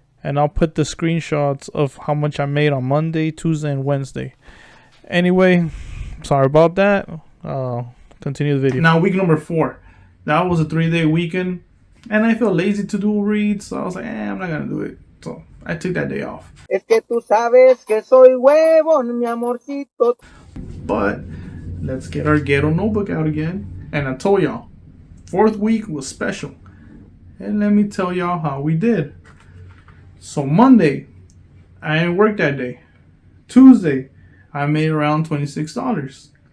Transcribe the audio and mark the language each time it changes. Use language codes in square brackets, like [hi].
[en] And I'll put the screenshots of how much I made on Monday, Tuesday, and Wednesday. Anyway, sorry about that. Continue the video. Now, week number 4. That was a 3-day weekend. And I felt lazy to do reads. So I was like, I'm not going to do it. So I took that day off. [es] Es que tú sabes que soy huevón, mi amorcito. [en] But let's get our ghetto notebook out again. And I told y'all, 4th week was special. And let me tell y'all how we did. So Monday, I didn't work that day. Tuesday, I made around $26.